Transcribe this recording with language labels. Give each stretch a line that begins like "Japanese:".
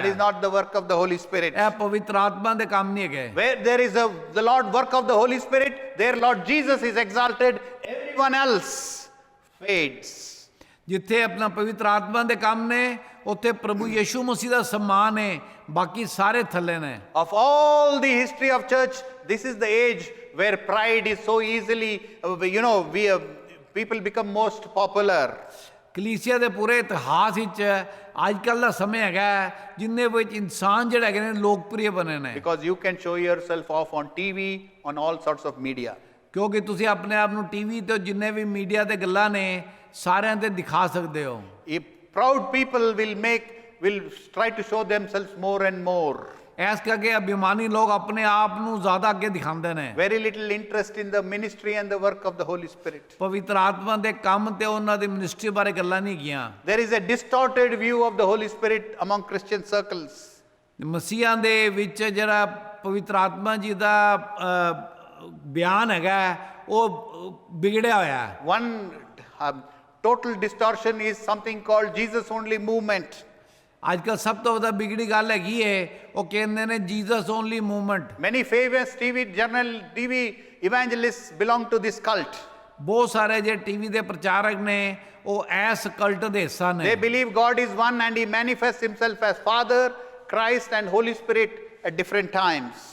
English: that is
Punjabi: ਹੈ।
English: not the work of the Holy Spirit.
Punjabi: ਇਹ ਪਵਿੱਤਰ ਆਤਮਾ ਦੇ ਕੰਮ ਨਹੀਂ ਹੈਗੇ।
English: Where there is the Lord work of the Holy Spirit, there Lord Jesus is exalted, everyone else fades.
Punjabi: ਜਿੱਥੇ ਆਪਣਾ ਪਵਿੱਤਰ ਆਤਮਾ ਦੇ ਕੰਮ ਨੇ ਉੱਥੇ ਪ੍ਰਭੂ ਯਿਸੂ ਮਸੀਹ ਦਾ ਸਨਮਾਨ ਹੈ, ਬਾਕੀ ਸਾਰੇ ਥੱਲੇ ਨੇ।
English: Of all the history of church, this is the age where pride is so easily, people become most popular.
Punjabi: ਕਲੀਸਿਆ ਦੇ ਪੂਰੇ ਇਤਿਹਾਸ ਵਿੱਚ ਅੱਜ ਕੱਲ੍ਹ ਦਾ ਸਮੇਂ ਹੈਗਾ ਜਿੰਨੇ ਵਿੱਚ ਇਨਸਾਨ ਜਿਹੜੇ ਹੈਗੇ ਨੇ ਲੋਕਪ੍ਰਿਯ ਬਣੇ ਨੇ।
English: Because you can show yourself off on TV, on all sorts of media.
Punjabi: ਕਿਉਂਕਿ ਤੁਸੀਂ ਆਪਣੇ ਆਪ ਨੂੰ ਟੀਵੀ ਤੇ ਜਿੰਨੇ ਵੀ ਮੀਡੀਆ ਤੇ ਗੱਲਾਂ ਨੇ ਸਾਰਿਆਂ ਤੇ ਦਿਖਾ ਸਕਦੇ ਹੋ।
English: If proud people will try to show themselves more and more.
Punjabi: ਇਸ ਕਰਕੇ ਅਭਿਮਾਨੀ ਲੋਕ ਆਪਣੇ ਆਪ ਨੂੰ ਜ਼ਿਆਦਾ ਅੱਗੇ ਦਿਖਾਉਂਦੇ ਨੇ
English: Very little interest in the ministry and the work of the Holy Spirit.
Punjabi: ਪਵਿੱਤਰ ਆਤਮਾ ਦੇ ਕੰਮ ਤੇ ਉਹਨਾਂ ਦੀ ਮਿਨਿਸਟਰੀ ਬਾਰੇ ਗੱਲਾਂ ਨਹੀਂ ਕੀਆਂ
English: There is a distorted view of the Holy Spirit among Christian circles.
Punjabi: ਮਸੀਹਾਂ ਦੇ ਵਿੱਚ ਜਿਹੜਾ ਪਵਿੱਤਰ ਆਤਮਾ ਜੀ ਦਾ ਬਿਆਨ ਹੈਗਾ ਉਹ ਵਿਗੜਿਆ ਹੋਇਆ ਹੈ
English: One total distortion is something called Jesus only movement.
Punjabi: ਅੱਜ ਕੱਲ੍ਹ ਸਭ ਤੋਂ ਵੱਡਾ ਵਿਗੜੀ ਗੱਲ ਹੈਗੀ ਹੈ ਉਹ ਕਹਿੰਦੇ ਨੇ Jesus only movement
English: Many famous TV evangelists belong to this cult.
Punjabi: ਬਹੁਤ ਸਾਰੇ ਜੇ ਟੀਵੀ ਦੇ ਪ੍ਰਚਾਰਕ ਨੇ ਉਹ ਐਸ ਕਲਟ ਦੇ ਹਿੱਸਾ
English: They
Punjabi: ਨੇ
English: believe God is one and He manifests Himself as Father, Christ, and Holy Spirit at different times.